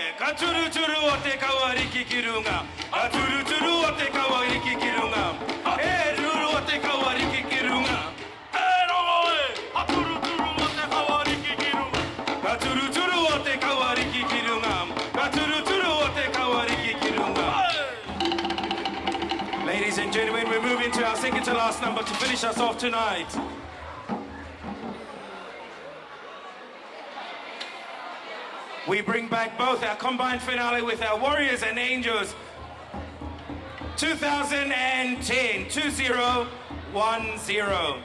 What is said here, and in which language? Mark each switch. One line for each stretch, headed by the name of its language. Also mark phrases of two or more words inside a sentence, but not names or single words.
Māori: Aturu turu o te kawariki ki runga. Aturu turu o te kawariki ki runga. E ruru o te kawariki ki runga. E rongo e. Aturu turu o te kawariki ki runga. Aturu turu o te kawariki ki runga. Aturu turu o te kawariki ki runga.
English: Ladies and gentlemen, we're moving to our second to last number to finish us off tonight. We bring back both our combined finale with our Warriors and Angels. 2010, 2010.